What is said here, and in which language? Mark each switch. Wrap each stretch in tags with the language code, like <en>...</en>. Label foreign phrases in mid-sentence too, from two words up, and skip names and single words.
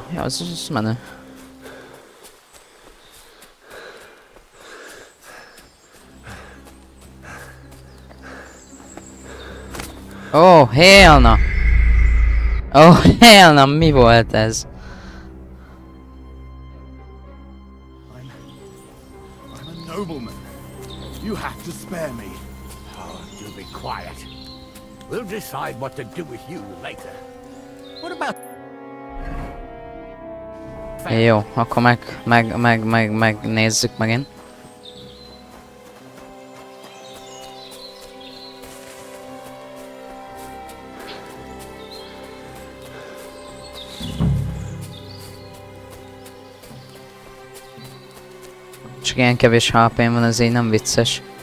<hu>Ja, az menő.</hu> <en>Oh, hell no! Oh, hell no,</en> <hu>mi volt ez?</hu> <en>I'm a nobleman. You have to spare me. Oh, do be quiet. We'll decide what to do with you later. What about...</en> <hu>Jó, akkor megnézzük megint. Csak ilyen kevés HP-m van, ez így nem vicces.</hu>